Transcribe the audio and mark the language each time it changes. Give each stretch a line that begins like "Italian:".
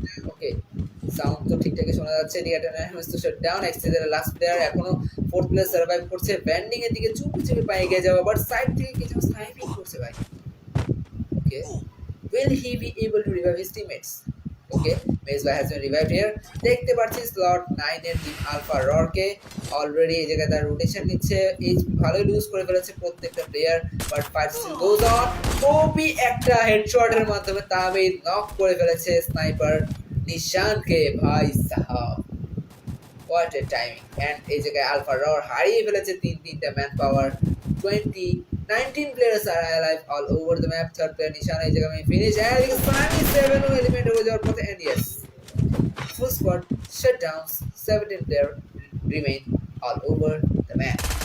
Bangla: ওকে, sound তো ঠিকঠাকই শোনা যাচ্ছে। ডাউন এক্সটেজের লাস্ট প্লেয়ার এখনো ফোর্থ প্লেয়ার সার্ভাইভ করছে। ব্যান্ডিং এর দিকে চুপি চুপি পায়ে গিয়ে যাওয়া, বাট সাইড থেকে কিছু স্নাইপিং করছে ভাই।
English: Okay, will he be able to revive his teammates? Okay, Mezba has been revived here.
Bangla: দেখতে পাচ্ছি স্লট 9 এর টিম আলফা ররকে অলরেডি এই জায়গায় তার রোটেশন নিচ্ছে। এইচ ভালোই লুজ করে ফেলেছে প্রত্যেকটা player,
English: But fight still goes on.
Bangla: ওপি একটা হেডশটের মাধ্যমে তাবিদ নক করে ফেলেছে স্নাইপার নিশানকে। ভাই সাহাব,
English: What a timing.
Bangla: এন্ড এই জায়গায় আলফা রর হারিয়ে ফেলেছে তিনটা man power.
English: 19 players are alive all over the map. Third player Nishan is going to finish and it's finally 7 element over your path. And yes, full squad shutdowns, 17 players remain all over the map.